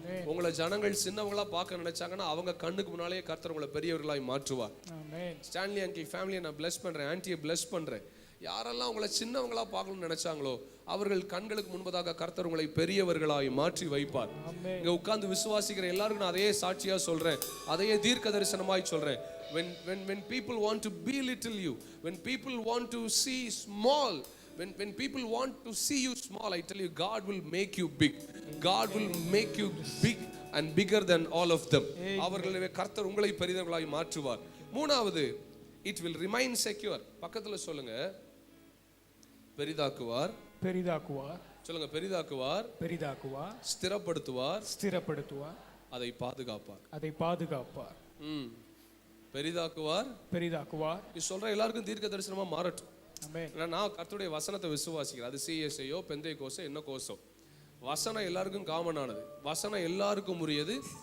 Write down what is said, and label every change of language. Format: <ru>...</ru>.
<ta>உங்களை ஜனங்கள் சின்னவங்களா பார்க்க நினைச்சாங்கன்னா அவங்க கண்ணுக்கு முன்னாலே கர்த்தர் உங்களை பெரியவர்களாய் மாற்றுவார். ஸ்டான்லி அங்கிள் ஃபேமிலியை நான் பிளஸ் பண்றேன், ஆன்ட்டியை பிளஸ் பண்றேன். யாரெல்லாம் உங்களை சின்னவங்களா பார்க்கணும்னு நினைச்சாங்களோ அவர்கள் கண்களுக்கு முன்பதாக கர்த்தர் உங்களை பெரியவர்களாய் மாற்றி வைப்பார். இங்க உட்கார்ந்து விசுவாசிக்கிற எல்லாருக்கும் நான் அதையே சாட்சியா சொல்றேன், அதையே தீர்க்க தரிசனமாய் சொல்றேன்.</ta> <en>when people want to belittle you, when people want to see small, when people want to see you small, I tell you, God will make you big. God will make you big and bigger than all of them.</en> <ta>அவர்களே கர்த்தர் உங்களை பெரியவர்களாய் மாற்றுவார். மூணாவது,</ta> <en>it will remain secure.</en> <ta>பக்கத்துல சொல்லுங்க, பெரிதாக்குவார். பெரிதாக்குவார். சொல்லுங்க, பெரிதாக்குவார். பெரிதாக்குவார். ஸ்திரப்படுத்துவார். ஸ்திரப்படுத்துவார். அதை பாதுகாப்பார். அதை பாதுகாப்பார். பெரிதாக்குவார், பெரிதாக்குவார். நீ சொல்ற எல்லாருக்கும் தீர்க்க தரிசனமா மாறட்டும். ஆமென். நான் கர்த்தருடைய வசனத்தை விசுவாசிக்கிறேன். அது சிஎஸ்ஐயோ பெந்தை கோசோ என்ன கோசோ, வசனம் எல்லாருக்கும் காமனானது, வசனம் எல்லாருக்கும் உரியது.</ta>